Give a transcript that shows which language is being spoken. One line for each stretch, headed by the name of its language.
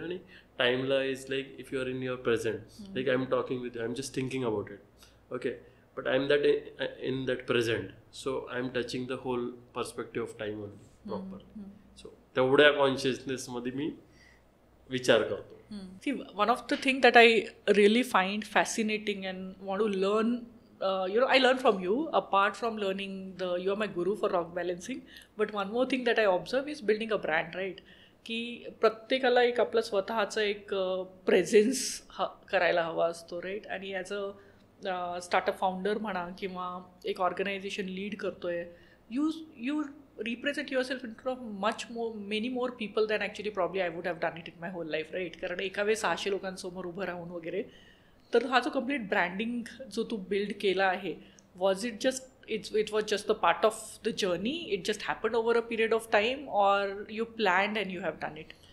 English: आणि टाइमला is like if you are in your present, like I am talking with you, I am just thinking about it, okay, but I am that in that present, so I am touching the whole perspective of time only proper.
Marathi: So तेवढ्या कॉन्शियसनेसमध्ये मी विचार करतो.
English: See, one of the things that I really find fascinating and want to learn, I learn from you. Apart from learning, you are my guru for rock balancing. But one more thing that I observe is building a brand, right?
Marathi: की प्रत्येकाला एक आपलं स्वतःचं एक presence करायला हवा असतो, right. आणि ॲज अ स्टार्टअप फाउंडर म्हणा किंवा एक ऑर्गनायझेशन लीड करतोय,
English: You represent yourself in front of many more people than actually probably I would have done it in my whole life, right?
Marathi: कारण एका वेळेस 600 लोकांसमोर उभं राहून वगैरे. तर हा जो कम्प्लीट ब्रँडिंग जो तू बिल्ड केला आहे,
English: Was it just it was just the part of the journey, it just happened over a period of time, or you planned and you have done it?